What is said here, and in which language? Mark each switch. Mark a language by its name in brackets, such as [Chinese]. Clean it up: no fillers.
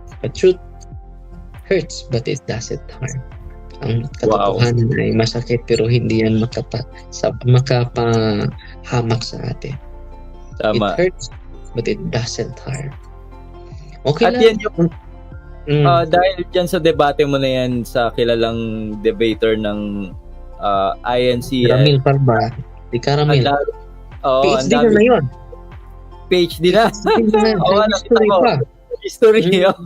[English] But truth hurts, but it doesn't harm. [Filipino] Ang katotohanan ay masakit pero hindi yan makapahamak sa atin. Tama. [English] It hurts, but it doesn't harm. Okay [Filipino] At lang. yan yung, dahil dyan sa debate mo na yan sa kilalang debater ng INC. Caramel Parba. Di Caramel. PhD na yun. PhD na? Oo, history pa. History.